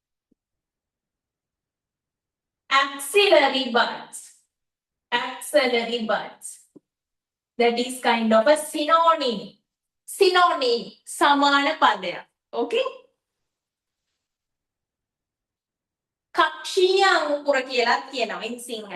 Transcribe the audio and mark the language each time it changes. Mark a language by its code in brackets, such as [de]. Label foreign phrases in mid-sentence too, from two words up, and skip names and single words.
[en] Axillary buds. Axillary buds. That is kind of a synonym. Synonym. [si] සමාන පදය. [en] Okay? [si] කක්ෂීය අංකුර කියලා කියනවා [en] in Sinhala.